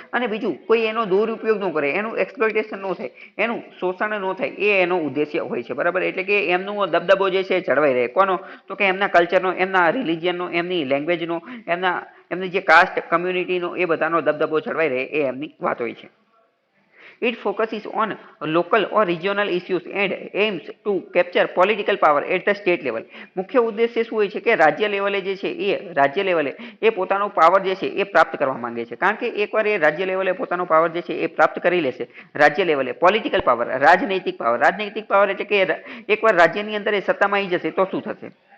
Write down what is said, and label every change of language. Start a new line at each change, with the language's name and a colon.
Gujarati: અને બીજું કોઈ એનો દુરુપયોગ ન કરે, એનું એક્સપ્લોઇટેશન ન થાય, એનું શોષણ ન થાય, એ એનો ઉદ્દેશ્ય હોય છે. બરાબર. એટલે કે એમનો દબદબો જે છે જળવાઈ રહે. કોનો? તો કે એમના કલ્ચરનો, એમના રિલિજિયનનો, એમની લેંગ્વેજનો, એમની જે કાસ્ટ, કમ્યુનિટીનો, એ બધાનો દબદબો જળવાઈ રહે એ એમની વાત હોય છે.
English: It focuses on local or regional issues and aims to capture political power at the state level.
Gujarati: મુખ્ય ઉદ્દેશ્ય શું હોય છે કે રાજ્ય લેવલે જે છે રાજ્ય લેવલે એ પોતાનો પાવર જે છે એ પ્રાપ્ત કરવા માંગે છે. કારણ કે એકવાર એ રાજ્ય લેવલે પોતાનો પાવર જે છે એ પ્રાપ્ત કરી લેશે, રાજ્ય લેવલે પોલિટિકલ પાવર, રાજનૈતિક પાવર એટલે કે એકવાર રાજ્યની અંદર એ સત્તામાં આવી જશે તો શું થશે?